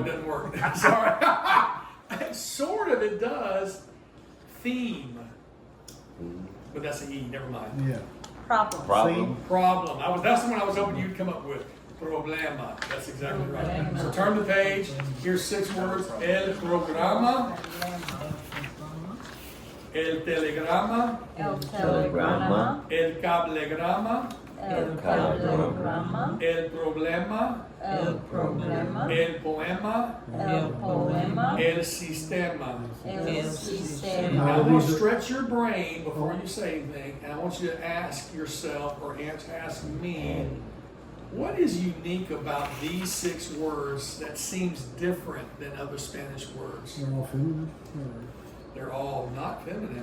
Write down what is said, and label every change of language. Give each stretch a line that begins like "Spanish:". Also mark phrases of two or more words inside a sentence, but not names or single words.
English: doesn't work. Sorry. Sort of, it does. Theme. But that's an E, never mind. Yeah. Problem. Problem. Problem. That's the one I was hoping you'd come up with. Problema. That's exactly right. So turn the page. Here's 6 words.
Spanish: El programa. El telegrama. El telegrama. El cablegrama. El cablegrama. El problema. El problema. El poema. El poema. El sistema. El
English: Now,
Spanish: sistema.
English: I'm going to stretch your brain before you say anything, and I want you to ask yourself or ask me, what is unique about these 6 words that seems different than other Spanish words? They're all feminine. They're all not feminine.